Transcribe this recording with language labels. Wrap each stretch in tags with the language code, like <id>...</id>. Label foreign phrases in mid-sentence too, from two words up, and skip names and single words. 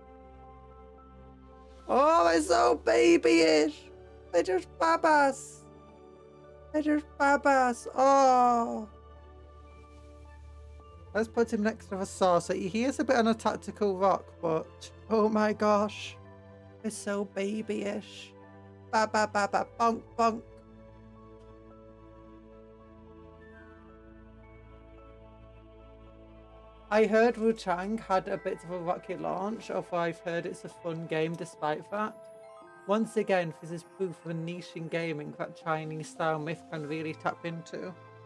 <en>Oh, they're so babyish. They're just babas. They're just babas. Oh. Let's put him next to the saucer. He is a bit on a tactical rock, but oh my gosh. It's so babyish. Ba ba ba ba bonk bonk. I heard Wu-Tang had a bit of a rocky launch, although I've heard it's a fun game despite that. Once again, this is proof of a niche in gaming that Chinese style myth can really tap into.</en>